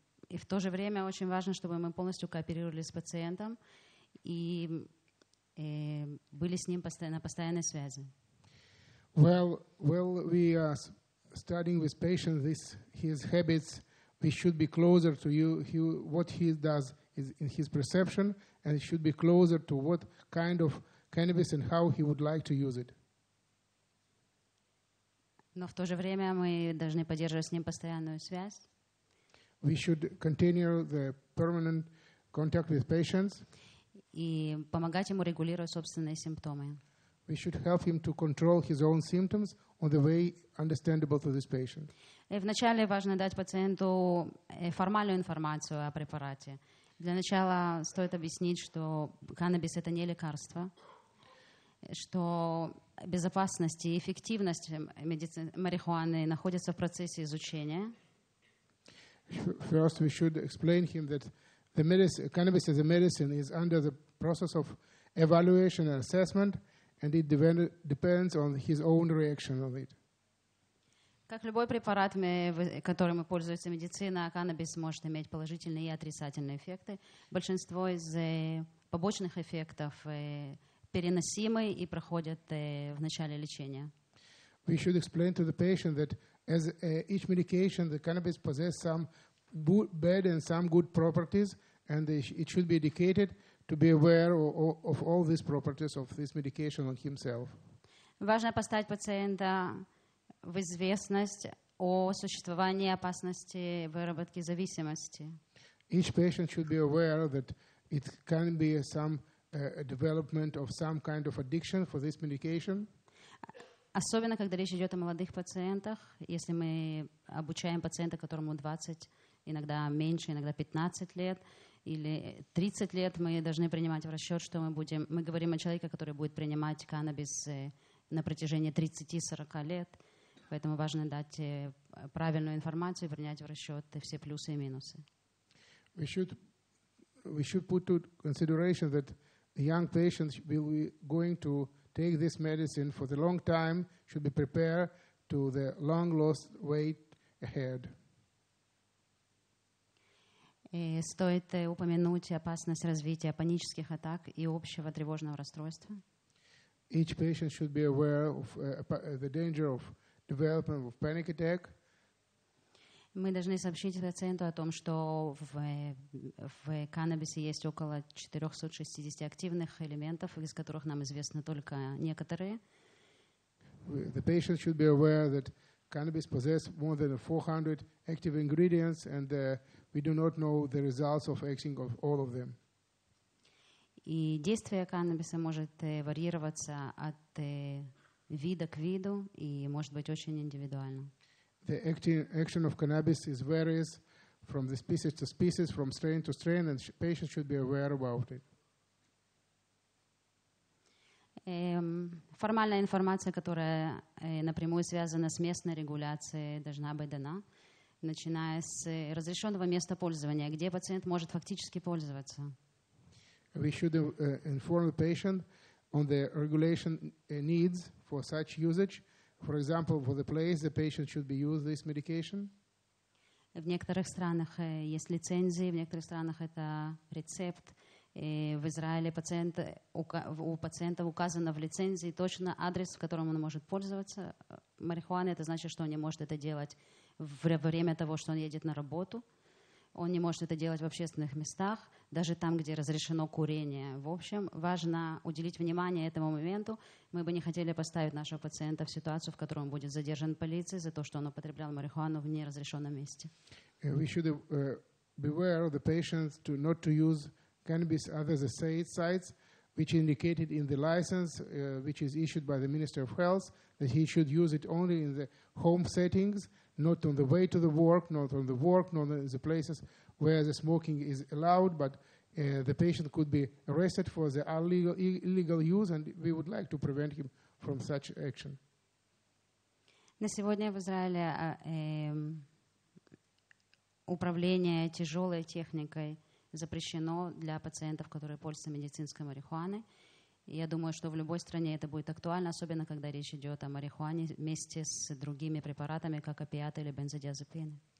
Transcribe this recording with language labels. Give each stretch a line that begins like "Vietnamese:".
Russian: И в то же время очень важно, чтобы мы полностью кооперировали с пациентом и были с ним на постоянной связи.
English: Well, we are studying with patient his habits. We should be closer to what he does is in his perception, and it should be closer to what kind of cannabis and how he would like to use it.
Russian: Но в то же время мы должны поддерживать с ним постоянную связь.
English: We should continue the permanent contact with patients.
Russian: И помогать ему регулировать собственные симптомы.
English: We should help him to control his own symptoms on the way understandable to this patient.
Russian: Вначале важно дать пациенту формальную информацию о препарате. Для начала стоит объяснить, что каннабис – это не лекарство, что безопасность и эффективность марихуаны находятся в процессе изучения.
English: First, we should explain him that cannabis as a medicine is under the process of evaluation and assessment, and it depends on his own reaction on it.
Russian: Как любой препарат, которым пользуется медицина, каннабис может иметь положительные и отрицательные эффекты. Большинство из побочных эффектов переносимы и проходят в начале лечения.
English: We should explain to the patient that as each medication, the cannabis possesses some bad and some good properties, and it should be educated to be aware of all these properties of this medication on himself.
Russian: Важно поставить пациента в известность о существовании опасности выработки зависимости.
English: Each patient should be aware that it can be some development of some kind of addiction for this medication.
Russian: Особенно, когда речь идет о молодых пациентах. Если мы обучаем пациента, которому 20 иногда меньше, иногда 15 лет или 30 лет, мы должны принимать в расчет, что мы говорим о человеке, который будет принимать каннабис на протяжении 30-40 лет. Поэтому важно дать правильную информацию и принять в расчет все плюсы и минусы.
English: We should put to consideration that young patients will be going to take this medicine for the long time, should be prepared to the long lost weight ahead.
Russian: Стоит упомянуть опасность развития панических атак и общего тревожного расстройства.
English: Each patient should be aware of the danger of development of panic attack.
Russian: Мы должны сообщить пациенту о том, что в каннабисе есть около 460 активных элементов, из которых нам известны только некоторые.
English: The patient should be aware that cannabis possesses more than 400 active ingredients, and we do not know the results of acting of all of them.
Russian: И действие каннабиса может варьироваться от вида к виду и может быть очень индивидуально.
English: The action of cannabis is varies from the species to species, from strain to strain, and patients should be aware about it.
Russian: Формальная информация, которая напрямую связана с местной регуляцией, должна быть дана, начиная с разрешенного места пользования, где пациент может фактически пользоваться.
English: We should inform the patient on the regulation needs for such usage. For example, for the place the patient should be used this medication.
Russian: В некоторых странах есть лицензии, в некоторых странах это рецепт. В Израиле у пациента указано в лицензии точно адрес, в котором он может пользоваться марихуаной. Это значит, что он не может это делать во время того, что он едет на работу. Он не может это делать в общественных местах, даже там, где разрешено курение. В общем, важно уделить внимание этому моменту. Мы бы не хотели поставить нашего пациента в ситуацию, в которой он будет задержан полицией за то, что он употреблял марихуану в неразрешенном месте.
English: We should beware of the patients not to use cannabis other than sites which indicated in the license which is issued by the Minister of Health, that he should use it only in the home settings, not on the way to the work, not on the work, not in the places where the smoking is allowed, but the patient could be arrested for the illegal use, and we would like to prevent him from such action.
Russian: На сегодня в Израиле управление тяжелой техникой запрещено для пациентов, которые пользуются медицинской марихуаной. И я думаю, что в любой стране это будет актуально, особенно когда речь идет о марихуане вместе с другими препаратами, как опиаты или бензодиазепины.